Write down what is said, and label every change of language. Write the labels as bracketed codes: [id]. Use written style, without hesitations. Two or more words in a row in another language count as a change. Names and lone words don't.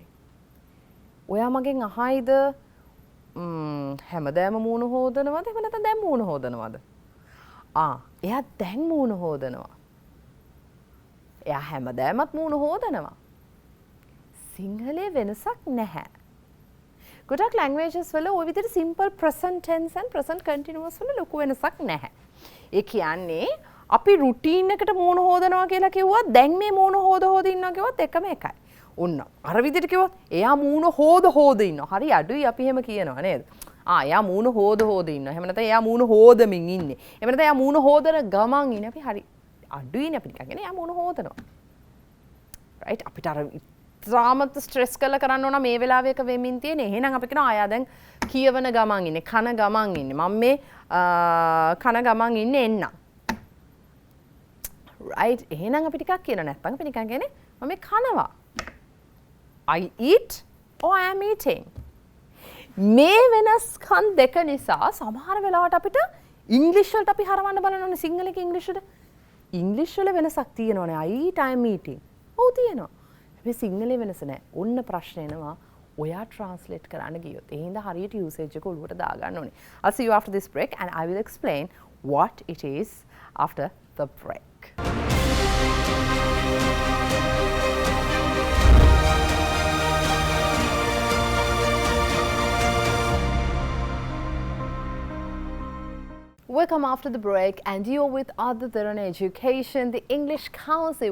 [si] ඔයා මගෙන් අහයිද හැමදාම මූණ හොදනවද? එහෙම නැත්නම් දැන් මූණ හොදනවද? එයා දැන් මූණ හොදනවා. එයා හැමදාමත් මූණ හොදනවා. සිංහලේ වෙනසක් නැහැ. ගොඩක් languages වල ওই විදිහට [en] simple present tense and present continuous [si] වල ලොකු වෙනසක් නැහැ. ඒ කියන්නේ අපි routine එකට මූණ හොදනවා කියලා කිව්වොත් දැන් මේ මූණ හොද ඉන්නවා කිව්වොත් එකම එකයි. ඔන්න අර විදිහට කිව්වොත් එයා මූණ හොද ඉන්නවා. හරි අඩුයි අපි එහෙම කියනවා නේද? එයා මූණ හොද ඉන්නවා. එහෙම නැත්නම් එයා මූණ හොදමින් ඉන්නේ. එහෙම නැත්නම් එයා මූණ හොදන ගමන් ඉන්නේ. අපි හරි අඩුයිනේ අපි නිකන් කියන්නේ එයා මූණ හොදනවා. right අපිට අර ද්‍රාමත් ස්ට්‍රෙස් කරන්න ඕන මේ වෙලාවේ එක වෙමින් තියෙන. එහෙනම් අපි කියනවා ආයා දැන් කියවන ගමන් ඉන්නේ, කන ගමන් ඉන්නේ. මම මේ කන ගමන් ඉන්නේ එන්න. right එහෙනම් අපි ටිකක් කියන නැත්නම් අපි නිකන් කියන්නේ මම කනවා. [en] I eat or I am eating. [si] මේ වෙනස්කම් දෙක නිසා සමහර වෙලාවට අපිට ඉංග්‍රීසි වලට අපි හරවන්න බලනෝනේ සිංහලෙන් ඉංග්‍රීසියට. ඉංග්‍රීසි වල වෙනසක් තියෙනවනේ. [en] I eat, I am eating. [si] ඔව් තියෙනවා. මේ සිංහලේ වෙනස නැහැ. ඔන්න ප්‍රශ්නේ එනවා ඔයා translate කරන්න ගියොත්. ඒ හින්දා හරියට usage එක ඔලුවට දාගන්න ඕනේ. [en] I'll see you after this break and I will explain what it is after the break. Welcome after the break and you're with AdaDeranaEducation, the English Council.